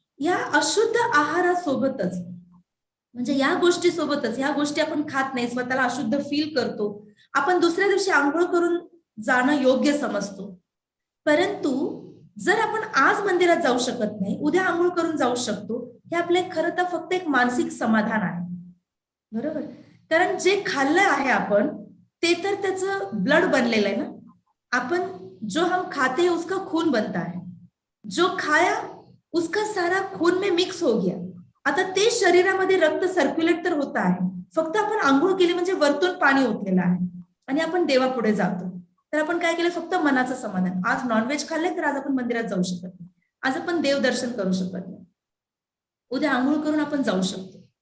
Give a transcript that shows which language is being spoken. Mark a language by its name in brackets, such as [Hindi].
[Marathi] या अशुद्ध आहारासोबतच, म्हणजे या गोष्टी सोबतच, या गोष्टी आपण खात नाही, स्वतःला अशुद्ध फील करतो, आपण दुसऱ्या दिवशी आंघोळ करून जाणं योग्य समजतो. परंतु जर आपण आज मंदिरात जाऊ शकत नाही, उद्या आंघोळ करून जाऊ शकतो, हे आपले खरं तर फक्त एक मानसिक समाधान आहे, बरोबर? कारण जे खाल्लं आहे आपण ते तर त्याचं ब्लड बनलेलं आहे ना. [Hindi] आपण जो हम खाते हैं उसका खून बनता है, जो खाया उसका सारा खून में मिक्स हो गया. [Marathi] आता ते शरीरामध्ये रक्त सर्क्युलेट तर होत आहे, फक्त आपण आंघोळ केली म्हणजे वरतून पाणी ओतलेलं आहे आणि आपण देवापुढे जातो. तर आपण काय केलं? फक्त मनाचं समाधान. आज नॉनव्हेज खाल्ले तर आज आपण मंदिरात जाऊ शकत नाही, आज आपण देवदर्शन करू शकत नाही, उद्या आंघोळ करून आपण जाऊ शकतो.